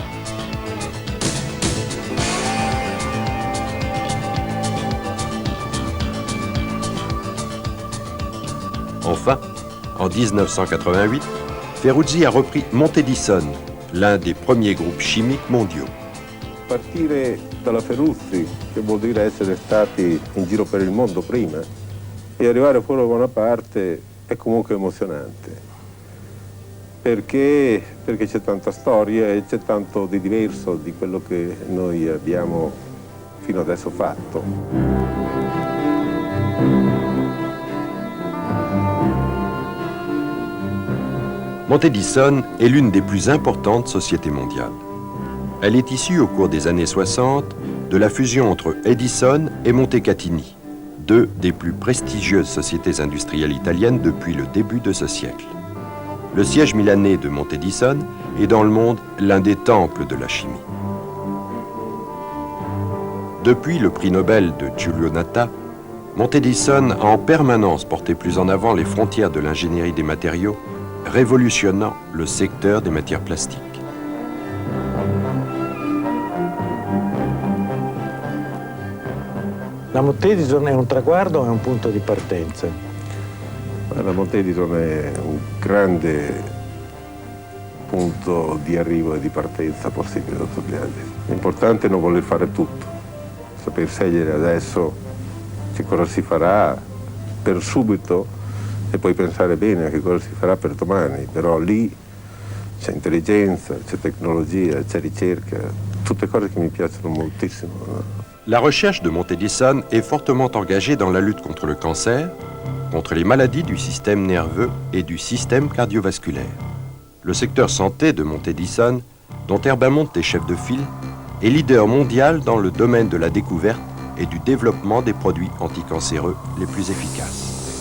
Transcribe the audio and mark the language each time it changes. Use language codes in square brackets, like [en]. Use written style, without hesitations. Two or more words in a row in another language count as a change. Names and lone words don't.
[fr] Enfin, en 1988, Ferruzzi a repris Montedison, l'un des premiers groupes chimiques mondiaux. [it] Partire dalla Ferruzzi, che vuol dire essere stati in giro per il mondo prima, e arrivare fuori da buona parte è comunque emozionante, perché c'è tanta storia e c'è tanto di diverso di quello che noi abbiamo fino adesso fatto. [fr] Montedison est l'une des plus importantes sociétés mondiales. Elle est issue au cours des années 60 de la fusion entre Edison et Montecatini, deux des plus prestigieuses sociétés industrielles italiennes depuis le début de ce siècle. Le siège milanais de Montedison est dans le monde l'un des temples de la chimie. Depuis le prix Nobel de Giulio Natta, Montedison a en permanence porté plus en avant les frontières de l'ingénierie des matériaux, révolutionnant le secteur des matières plastiques. [it] La Montedison è un traguardo e un punto di partenza. La Montedison è un grande punto di arrivo e di partenza possibile da tutti gli altri. L'importante è non voler fare tutto, saper scegliere adesso che cosa si farà per subito e poi pensare bene a che cosa si farà per domani, però lì c'è intelligenza, c'è tecnologia, c'è ricerca, tutte cose che mi piacciono moltissimo. [fr] La recherche de Montedison est fortement engagée dans la lutte contre le cancer, contre les maladies du système nerveux et du système cardiovasculaire. Le secteur santé de Montedison, dont Herbamont est chef de file, est leader mondial dans le domaine de la découverte et du développement des produits anticancéreux les plus efficaces.